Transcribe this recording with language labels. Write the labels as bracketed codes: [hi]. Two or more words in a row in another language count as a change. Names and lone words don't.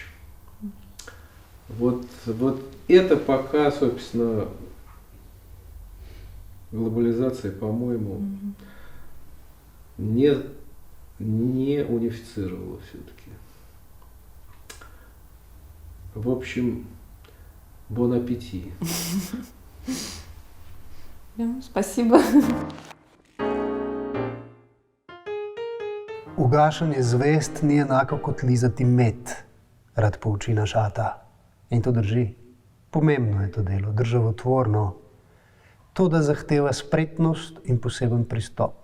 [ru] Вот это пока, собственно, глобализация, по-моему, не унифицировала все-таки. В общем, [fr] bon appétit. [ru] Спасибо. [sl] Ugašanje zvest ni enako kot lizati med, rad pouči naš ata. In to drži. Pomembno je to delo, državotvorno. To, da zahteva spretnost in poseben pristop.